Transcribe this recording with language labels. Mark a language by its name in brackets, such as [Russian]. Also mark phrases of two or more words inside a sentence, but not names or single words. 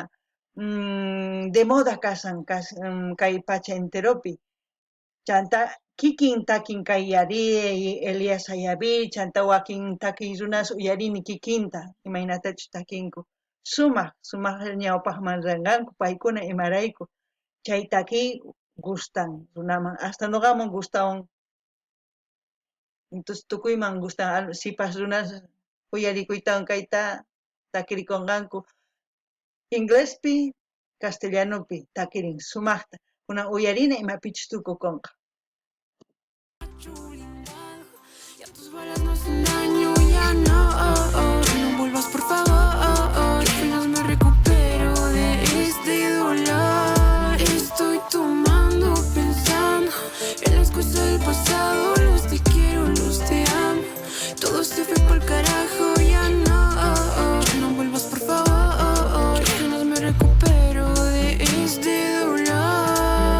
[Spanish] de moda [Quechua] kasan kay pacha enteropi chanta kikin takin kay yari Elías Ayaví chanta wakin takin runas uyarini kikinta imaynatachus takinku sumaq ñawpaqman ranqanku paykuna imarayku chay taki gustan runaman hasta noqaman gustawan entonces tukuyman gustan sipas runas uyarikuytawan kayta takirikunqanku inglespi castellanopi takirin sumaqta kunan uyarina imapichus tukukunqa. [Spanish] Ya tus balas no hacen daño, ya no, no vuelvas por favor, apenas me recupero de este dolor. Estoy tomando, pensando en las cosas del pasado, los te quiero, los te amo, todo se fue por carajo, ya no, no vuelvas por favor, apenas me recupero de este dolor.